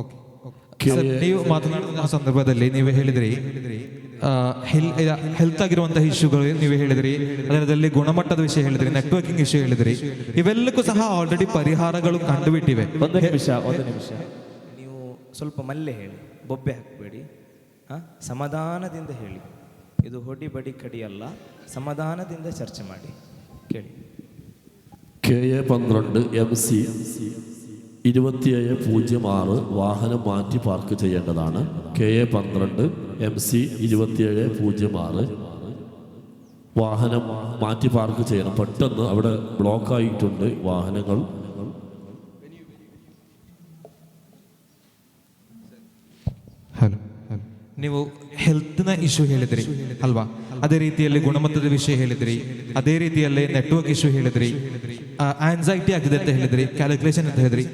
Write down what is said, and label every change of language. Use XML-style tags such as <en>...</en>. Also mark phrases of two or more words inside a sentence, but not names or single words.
<kn>ಓಕೆ ಓಕೆ ಸರ್, ನೀವು ಮಾತನಾಡುವ ಸಂದರ್ಭದಲ್ಲಿ ನೀವು ಹೇಳಿದ್ರಿ ಹೆಲ್ತ್ ಆಗಿರುವಂತಹ ಇಶ್ಯೂಗಳು ನೀವು ಹೇಳಿದ್ರಿ, ಅದರಲ್ಲಿ ಗುಣಮಟ್ಟದ ವಿಷಯ ಹೇಳಿದ್ರಿ,</kn> <en>networking issue</en> <kn>ಹೇಳಿದ್ರಿ. ಇವೆಲ್ಲಕ್ಕೂ ಸಹ ಆಲ್ರೆಡಿ ಪರಿಹಾರಗಳು ಕಂಡುಬಿಟ್ಟಿವೆ. ಒಂದು ನಿಮಿಷ ನೀವು ಸ್ವಲ್ಪ ಮಲ್ಲೆ ಹೇಳಿ, ಬೊಬ್ಬೆ ಹಾಕಬೇಡಿ, ಸಮಾಧಾನದಿಂದ ಹೇಳಿ. ಇದು ಹೊಡಿ ಬಡಿ ಕಡಿ ಅಲ್ಲ, ಸಮಾಧಾನದಿಂದ ಚರ್ಚೆ ಮಾಡಿ. ಕೇಳಿ.</kn> <ml>KA12 MC 2706 വാഹനം മാറ്റി പാർക്ക് ചെയ്യേണ്ടതാണ്. KA12 MC 2706 വാഹനം മാറ്റി പാർക്ക് ചെയ്യണം. പെട്ടെന്ന് അവിടെ ബ്ലോക്കായിട്ടുണ്ട് വാഹനങ്ങൾ.</ml> <kn>ಹಲೋ, ನೀವು ಹೆಲ್ತ್ನ ಇಶ್ಯೂ ಹೇಳಿದ್ರಿ ಅಲ್ವಾ? ಅದೇ ರೀತಿಯಲ್ಲಿ ಗುಣಮಟ್ಟದ ವಿಷಯ ಹೇಳಿದ್ರಿ, ಅದೇ ರೀತಿಯಲ್ಲಿ</kn> <en>network issue</en> <kn>ಹೇಳಿದ್ರಿ, ಆನ್ಸೈಟಿ ಆಗಿದೆ ಅಂತ ಹೇಳಿದ್ರಿ, ಕ್ಯಾಲ್ಕುಲೇಷನ್ ಅಂತ ಹೇಳಿದ್ರಿ.</kn>